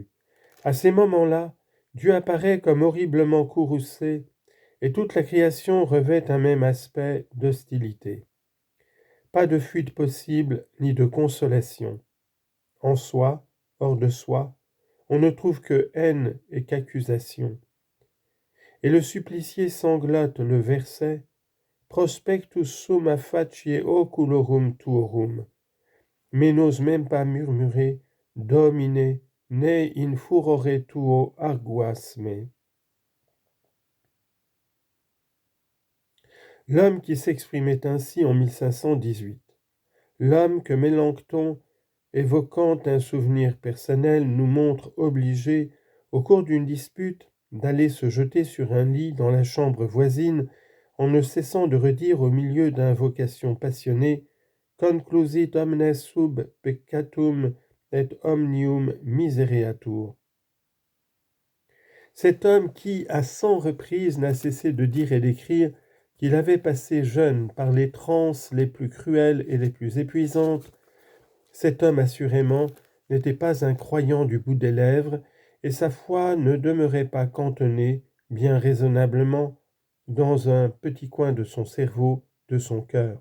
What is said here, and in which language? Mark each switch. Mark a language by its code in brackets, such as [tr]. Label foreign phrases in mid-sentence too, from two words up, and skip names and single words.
[fr] À ces moments-là, Dieu apparaît comme horriblement courroucé, et toute la création revêt un même aspect d'hostilité. Pas de fuite possible, ni de consolation. En soi, hors de soi, on ne trouve que haine et qu'accusation. Et le supplicié sanglote le verset [la] Prospectus summa facie oculorum tuorum, [fr] mais n'ose même pas murmurer [la] Domine, ne in furore tuo arguas me. [fr] L'homme qui s'exprimait ainsi en 1518, l'homme que Mélenchon, évoquant un souvenir personnel, nous montre obligé, au cours d'une dispute, d'aller se jeter sur un lit dans la chambre voisine, en ne cessant de redire au milieu d'invocations passionnées [la] Conclusit omnes sub peccatum et omnium misereatur. [fr] Cet homme qui, à 100 reprises, n'a cessé de dire et d'écrire qu'il avait passé jeune par les transes les plus cruelles et les plus épuisantes, cet homme assurément n'était pas un croyant du bout des lèvres, et sa foi ne demeurait pas cantonnée, bien raisonnablement, dans un petit coin de son cerveau, de son cœur.